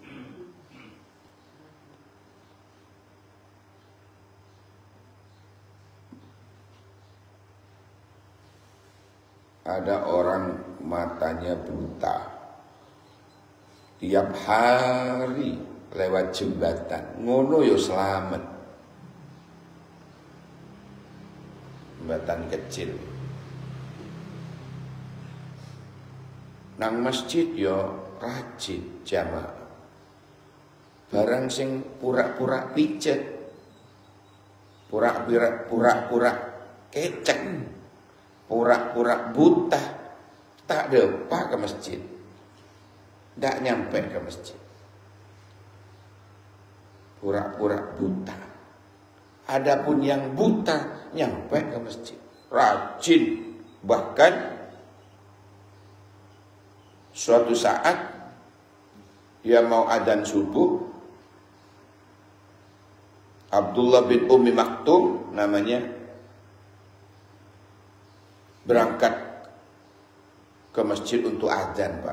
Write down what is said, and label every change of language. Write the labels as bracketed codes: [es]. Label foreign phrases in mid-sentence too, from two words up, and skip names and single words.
[id] Ada orang matanya buta, tiap hari lewat jembatan, [jv] ngono yo selamat. [id] Jembatan kecil. [jv] Nang masjid yo rajin jamaah. Barang sing pura-pura pijet, pura-pura kecek, pura-pura buta, tak depa ke masjid, tak nyampe ke masjid. [id] Pura-pura buta. Adapun yang buta nyampe ke masjid, rajin. Bahkan suatu saat dia mau adzan subuh, Abdullah bin Ummi Maktum namanya, berangkat ke masjid untuk adzan, Pak.